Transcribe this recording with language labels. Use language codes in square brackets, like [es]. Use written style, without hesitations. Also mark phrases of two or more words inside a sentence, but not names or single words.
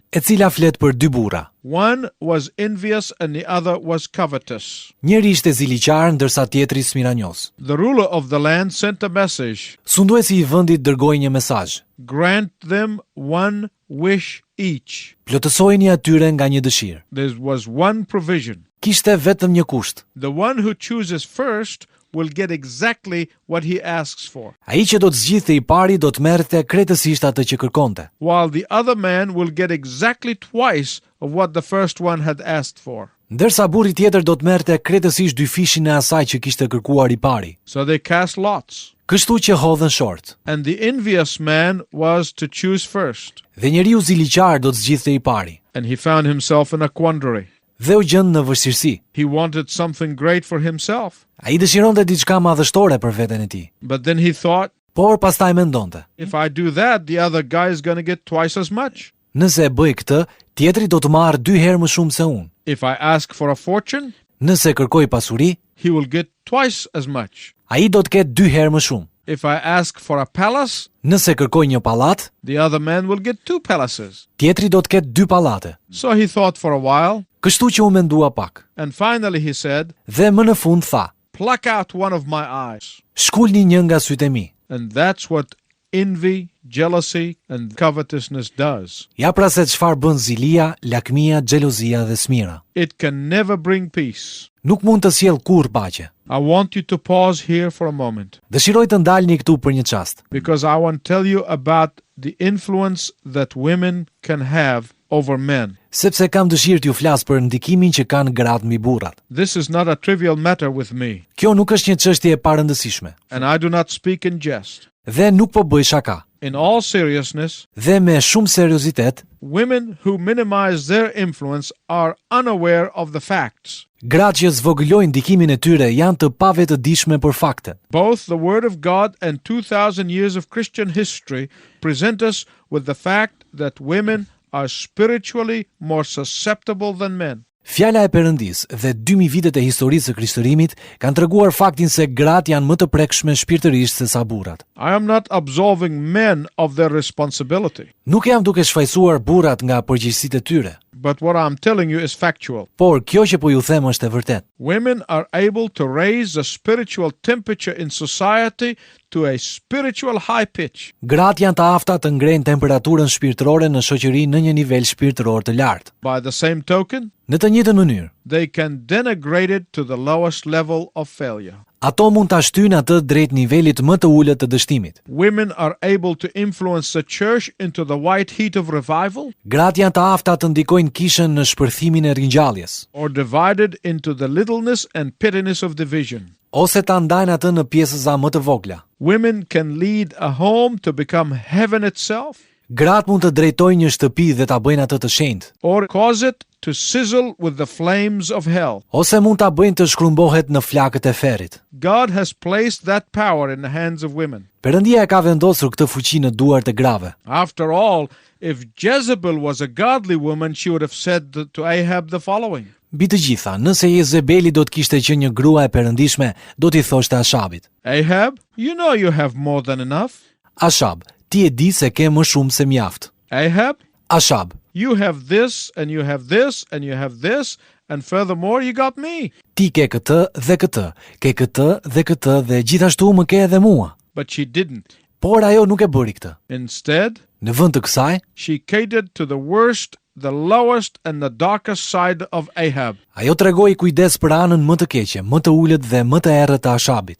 [sq] e cila flet për 2 burra. [en] One was envious and the other was covetous. [sq] Njëri ishte ziliqar ndërsa tjetri smiranjos. [en] The ruler of the land sent a message. [sq] Sunduesi I vendit dërgoi një mesazh. [en] Grant them 1 wish each. [sq] Plotësojini atyre nga një dëshirë. [en] There was one provision. [sq] Kishte vetëm një kusht. [en] The one who chooses first will get exactly what he asks for, [sq] Ai që do të zgjidhte I pari do të merrte krejtësisht atë që kërkonte, [en] while the other man will get exactly twice of what the first one had asked for. [sq] ndërsa burri tjetër do të merrte krejtësisht 2 fishin e asaj që kishte kërkuar I pari. [en] So they cast lots, [sq] Kështu që hodhën short. [en] and the envious man was to choose first, [sq] Dhe njeriu ziliqar do të zgjidhte I pari. [en] and he found himself in a quandary. [sq] Dhe u gjend në vështirësi. [en] He wanted something great for himself, [sq] Ai dëshironte diçka madhështore për veten e tij, [en] but then he thought, [sq] por pastaj mendonte, [en] if I do that, the other guy is going to get twice as much. [sq] nëse e bëj këtë, tjetri do të marrë 2 herë më shumë se unë. [en] If I ask for a fortune, [sq] Nëse kërkoj pasuri, [en] he will get twice as much. [sq] Ai do të ketë 2 herë më shumë. [en] If I ask for a palace, [sq] Nëse kërkoj një pallat, [en] the other man will get 2 palaces. [sq] tjetri do të ketë 2 pallate. [en] So he thought for a while, [sq] Kështu që u mendua pak. [en] and finally he said, [sq] Dhe më në fund tha, [en] pluck out one of my eyes. [sq] shkulni një nga sytë e mi. [en] And that's what envy, jealousy, and covetousness does. [sq] Ja pra se çfarë bën zilia, lakmia, xhelozia dhe smira. [en] It can never bring peace. [sq] Nuk mund të sjell kurrë paqe. [en] I want you to pause here for a moment, [sq] Dëshiroj të ndalni këtu për një çast, [en] because I want to tell you about the influence that women can have over men. [sq] sepse kam dëshirë t'ju flas për ndikimin që kanë gratë mbi burrat. [en] This is not a trivial matter with me, [sq] Kjo nuk është një çështje e parëndësishme, [en] and I do not speak in jest. [sq] dhe nuk po bëj shaka. [en] In all seriousness, [sq] Dhe me shumë seriozitet, [en] women who minimize their influence are unaware of the facts. [sq] gratë që zvogëlojnë ndikimin e tyre janë të pavetëdijshme për faktet. [en] Both the Word of God and 2,000 years of Christian history present us with the fact that women are spiritually more susceptible than men. [sq] Fjala e Perëndis dhe 2000 vitet e historisë së Krishtlërimit kanë treguar faktin se gratë janë më të prekshme shpirtërisht se sa burrat. [en] I am not absolving men of their responsibility, [sq] Nuk jam duke shfaqsuar burrat nga përgjegjësitë e tyre, [en] but what I'm telling you is factual. [sq] por kjo që po ju them është e vërtetë. [en] Women are able to raise the spiritual temperature in society to a spiritual high pitch. [sq] Gratë janë të afta të ngrenë temperaturën shpirtërore në shoqëri në një nivel shpirtëror të lartë. [en] By the same token, [sq] Në të njëjtën mënyrë, [en] they can denigrate it to the lowest level of failure. [sq] ato mund ta shtyjnë atë drejt nivelit më të ulët të dështimit. [en] Women are able to influence the church into the white heat of revival, [sq] Gratë janë të afta të ndikojnë kishën në shpërthimin e ringjalljes, [en] or divided into the littleness and pettiness of division. [sq] ose ta ndajnë atë në pjesëza më të vogla. [en] Women can lead a home to become heaven itself, [sq] Gratë mund të drejtojnë një shtëpi dhe ta bëjnë atë të shenjtë, [en] or cause it to sizzle with the flames of hell. [sq] ose mund ta bëjnë të shkrumbohet në flakët e ferrit. [en] God has placed that power in the hands of women. [sq] Perëndia e ka vendosur këtë fuqi në duart e grave. [en] After all, if Jezebel was a godly woman, she would have said to Ahab the following: [sq] Mbi të gjitha, nëse Jezebeli do të kishte qenë një grua e perëndishme, do t'i thoshte Ashabit: [en] Ahab, you know you have more than enough. [sq] Ashab, ti e di se ke më shumë se mjaft. [en] Ahab, [sq] Ashab, [en] you have this, and you have this, and you have this, and furthermore, you got me. [sq] ti ke këtë dhe këtë, ke këtë dhe këtë dhe gjithashtu më ke edhe mua. [en] But she didn't. [sq] Por ajo nuk e bëri këtë. [en] Instead, [sq] Në vend të kësaj, [en] she catered to the worst, the lowest, and the darkest side of Ahab. [sq] ajo tregoi kujdes për anën më të keqe, më të ulët dhe më të errët të Ashabit.